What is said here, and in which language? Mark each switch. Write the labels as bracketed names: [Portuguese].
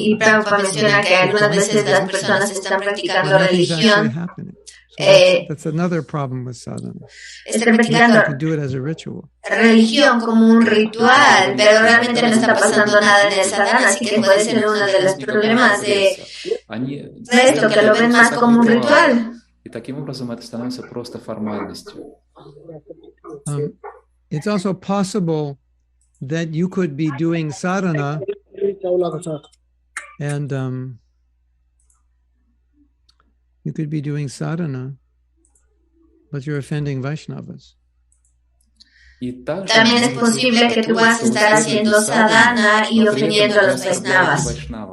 [Spanish] Y Prabhupada menciona que algunas veces las personas están practicando religión. [English] That's another problem with sadhana. [Spanish] Están practicando [English] do it as a ritual. [Spanish] Religión como un ritual, pero realmente no está pasando nada en el sadhana, así que puede ser uno de los problemas de esto, que lo ven más como un ritual. [Russian] И таким образом это становится просто формальностью. [English] It's also possible that you could be doing sadhana and you could be doing sadhana, but you're offending Vaishnavas. [Spanish] También es posible que tú puedas estar haciendo sadhana y ofendiendo a los Vaishnavas.